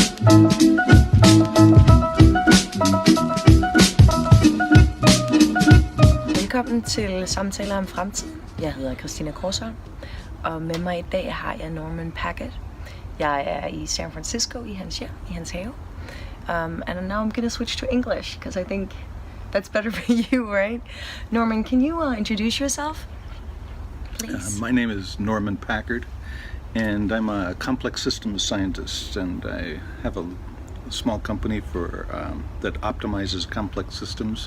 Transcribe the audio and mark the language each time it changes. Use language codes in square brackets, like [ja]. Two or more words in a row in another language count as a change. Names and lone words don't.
[da] Velkommen til Samtaler om Fremtiden. Jeg hedder Christina Korsholm, og med mig i dag har jeg Packard. Jeg er i San Francisco i hans hjem, i hans have. [en] And now I'm going to switch to English because I think that's better for you, right? Norman, can you introduce yourself, please? My name is Norman Packard, and I'm a complex systems scientist, and I have a small company for that optimizes complex systems.